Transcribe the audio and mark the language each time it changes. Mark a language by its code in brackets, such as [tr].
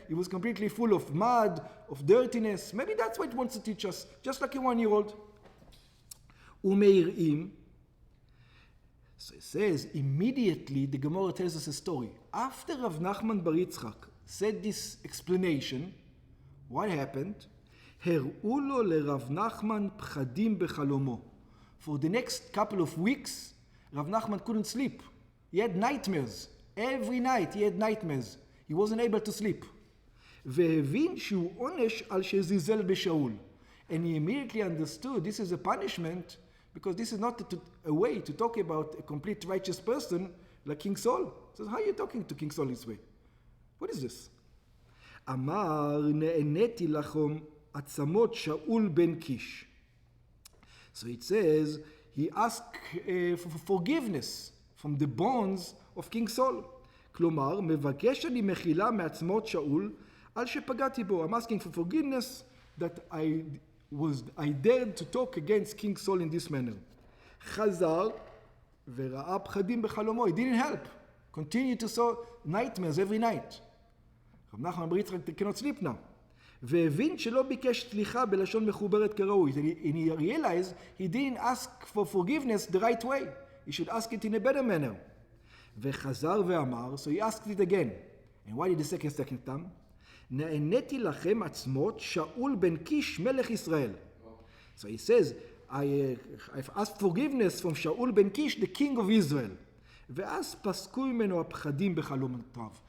[en] He was completely full of mud, of dirtiness. Maybe that's what it wants to teach us, just like a 1-year-old. Umeirim. So it says, immediately the Gemara tells us a story. After Rav Nachman Bar Yitzchak said this explanation, what happened? [he] הראו לו לרב נחמן פחדים בחלומו. [en] For the next couple of weeks, Rav Nachman couldn't sleep. He had nightmares. Every night he had nightmares. He wasn't able to sleep. [he] והבין שהוא עונש על שזלזל בשאול. [en] And he immediately understood this is a punishment because this is not a way to talk about a complete righteous person like King Saul. So how are you talking to King Saul this way? What is this? [he] אמר נעניתי לכם עצמות שאול בן קיש. [en] So it says he asked for forgiveness from the bones of King Saul. [he] כלומר, מבקש אני מחילה מעצמות שאול על שפגעתי בו. [en] I'm asking for forgiveness that I dared to talk against King Saul in this manner. [he] חזר וראה פחדים בחלומו. [en] He didn't help. Continued to saw nightmares every night. [he] רב נחמן בר יצחק [en] cannot sleep now. [he] והבין שלא ביקש סליחה בלשון מחוברת כראוי. [en] And he realized he didn't ask for forgiveness the right way. He should ask it in a better manner. [he] וחזר ואמר, [en] so he asked it again. And why did the second time? [he] נעניתי לכם עצמות שאול בן קיש מלך ישראל. [en] So he says, I've asked forgiveness from Shaul ben Kish, the king of Israel. [he] ואז פסקו ממנו הפחדים בחלומותיו.